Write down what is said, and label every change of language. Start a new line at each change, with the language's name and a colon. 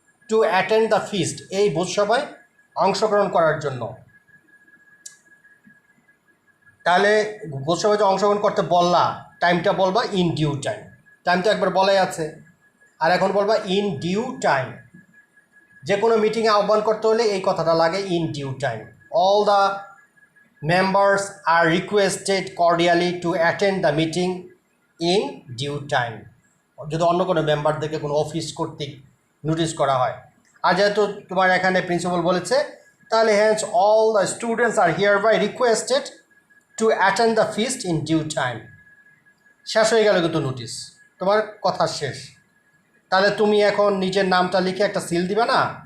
English: to attend the feast,
Bangla: এই ভোজসভায় অংশগ্রহণ করার জন্য। তাহলে ভোজসভায় যে অংশগ্রহণ করতে বললা, টাইমটা বলবা ইন ডিউ টাইম, টাইম তো একবার বলাই আছে, আর এখন বলবা ইন ডিউ টাইম। যে কোনো মিটিংয়ে আহ্বান করতে হলে এই কথাটা লাগে, in due time.
English: All the members are requested cordially to attend the meeting in due time।
Bangla: যদি অন্য কোনো মেম্বারদেরকে কোনো অফিস কর্তৃক নোটিশ করা হয়, আর যেহেতু তোমার এখানে প্রিন্সিপাল বলেছে, তাহলে
English: Hence all the students are here by requested to attend the feast in due time.
Bangla: শেষ হয়ে গেল কিন্তু নোটিশ, তোমার কথা শেষ। তাহলে তুমি এখন নিজের নামটা লিখে একটা সিল দিবে না?